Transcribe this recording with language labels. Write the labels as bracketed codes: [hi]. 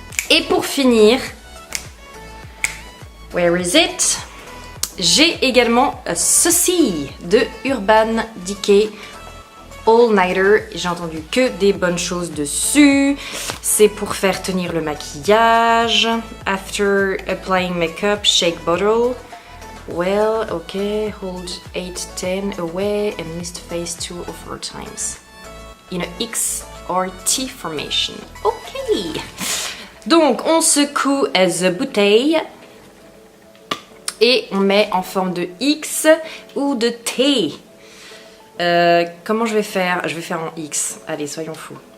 [fr] Et pour finir, [en] where is it? [fr] J'ai également ceci de Urban Decay All Nighter. J'ai entendu que des bonnes choses dessus. C'est pour faire tenir le maquillage. [en] After applying makeup, shake bottle. Well, okay, hold 8-10 away and mist face 2 or 4 times. In a X or T formation. Ok. [fr] Donc on secoue the bouteille et on met en forme de X ou de T. Comment je vais faire? Je vais faire en X. Allez, soyons fous.